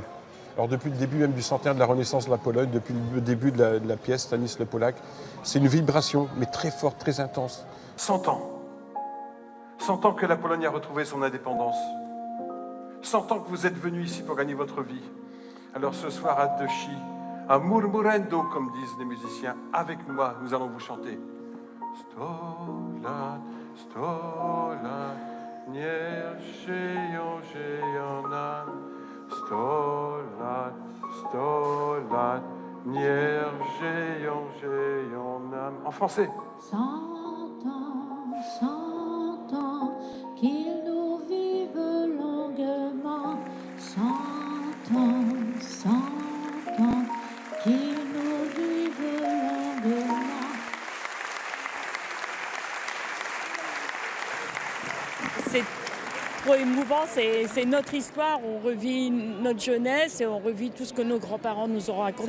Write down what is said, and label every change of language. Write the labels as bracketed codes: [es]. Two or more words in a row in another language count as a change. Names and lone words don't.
[fr] Alors depuis le début même du centenaire de la Renaissance de la Pologne, depuis le début de la pièce Stanis le Polak, c'est une vibration, mais très forte, très intense. 100 ans. 100 ans que la Pologne a retrouvé son indépendance. 100 ans que vous êtes venus ici pour gagner votre vie. Alors ce soir à Dushi, à murmurendo, comme disent les musiciens, avec moi, nous allons vous chanter. [pl] Stolat, stolat, niech żyją, żyją nam. Stolat, stolat, niech żyją, żyją nam. [fr] En français. 100 ans, qu'ils nous vivent longuement. 100 ans, qu'ils nous vivent longuement. C'est trop émouvant, c'est notre histoire, on revit notre jeunesse et on revit tout ce que nos grands-parents nous ont raconté.